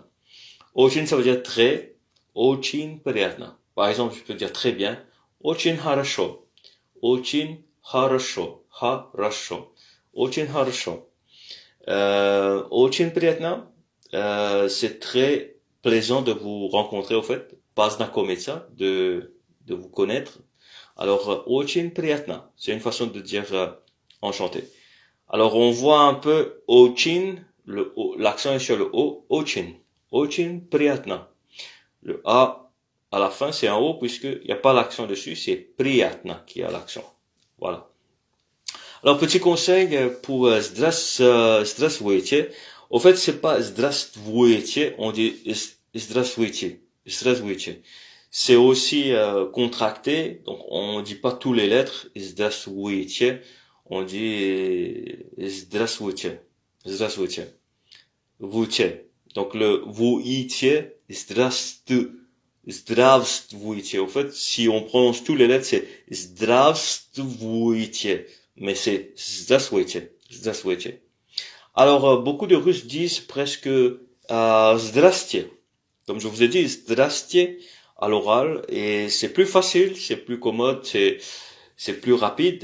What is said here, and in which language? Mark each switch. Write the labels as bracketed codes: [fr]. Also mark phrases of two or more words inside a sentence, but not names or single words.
[ru] Очень, [fr] ça veut dire très, [ru] очень приятно. [fr] Par exemple, je peux dire très bien, [ru] очень хорошо, очень хорошо, хорошо, очень хорошо. Очень приятно, [fr] c'est très plaisant de vous rencontrer, au fait, познакомиться, de vous connaître. Alors, [ru] очень приятно, [fr] c'est une façon de dire enchanté. Alors, on voit un peu очень, l'accent est sur le O, [ru] очень приятно. [fr] Le A à la fin, c'est un O puisqu'il n'y a pas l'accent dessus, c'est приятно qui a l'accent. Voilà. Alors, petit conseil pour здравствуйте. Au fait, c'est pas здравствуйте, on dit здравствуйте. C'est aussi contracté, donc on dit pas tous les lettres здравствуйте, on dit здравствуйте. Donc le вуйте, здравствуйте. Au fait, si on prononce tous les lettres, c'est здравствуйте, mais c'est здравствуйте. Alors beaucoup de Russes disent presque здрасте. comme je vous ai dit, zdrastie à l'oral, et c'est plus facile, c'est plus commode, c'est plus rapide.